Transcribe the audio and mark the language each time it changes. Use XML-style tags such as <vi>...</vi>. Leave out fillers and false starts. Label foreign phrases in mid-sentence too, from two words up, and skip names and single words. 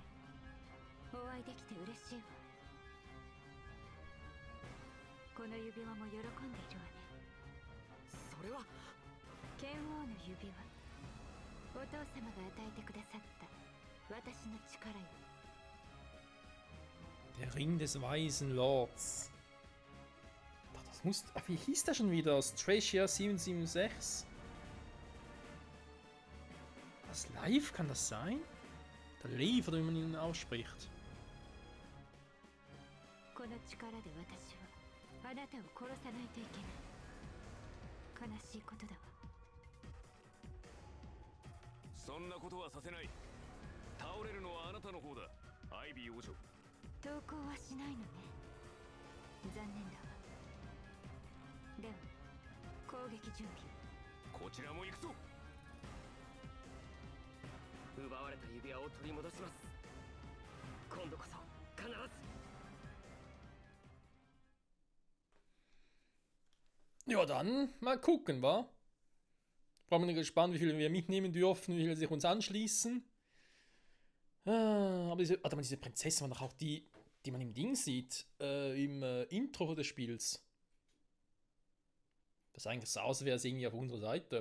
<ja>お会いできて嬉しいわ。この指輪も喜んでいるわね。それは剣王の指輪、お父様が与えてくださった私の力よ。</ja> <de>Der Ring des Weisen Lords. Ach, das muss. Ach, wie hieß der schon wieder? Stracia 776? Das Live, kann das sein? Der Live, oder wie man ihn ausspricht.</de> <ja>この力で私はあなたを殺さないといけない。悲しいことだわ。そんなことはさせない。倒れるのはあなたの方だ、アイビー王女。投降はしないのね。残念だわ。では攻撃準備。こちらも行くぞ。奪われた指輪を取り戻します。今度こそ必ず。</ja> <de>Ja, dann mal gucken, wa? Ich bin gespannt, wie viele wir mitnehmen dürfen, wie viele sich uns anschließen. Aber diese Prinzessin war doch auch die man im Ding sieht, im Intro des Spiels. Das sah eigentlich so aus, als wäre es irgendwie auf unserer Seite.</de>